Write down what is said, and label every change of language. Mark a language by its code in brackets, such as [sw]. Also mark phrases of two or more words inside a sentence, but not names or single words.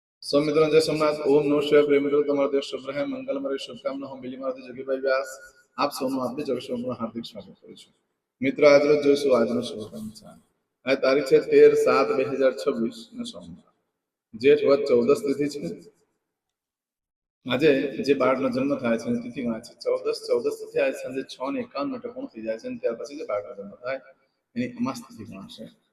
[gu] સૌ મિત્રો જય સોમનાથ। ઓમ નમઃ શિવાય। પ્રિય મિત્રો, તમારો દિવસ શુભ રહે, મંગલમય શુભકામના હું બિલીમાંથી જોગીભાઈ વ્યાસ આપ સૌનું આપની જગશોમાં હાર્દિક સ્વાગત કરું છું। મિત્રો, આજનો જોઈશું આજનો શુભ પંચાંગ। આ તારીખ છે 13/7/2026 ને સોમવાર, જેઠ વદ 14 તિથિ છે। આજે જે બાળકનો જન્મ થાય છે એની તિથિ ગણાય છે 14 તિથિ આજે સાંજે 6:51 પૂર્ણ થઈ જાય છે, ત્યાર પછી જે બાળકનો જન્મ થાય એની અમાસ તિથિ ગણાશે।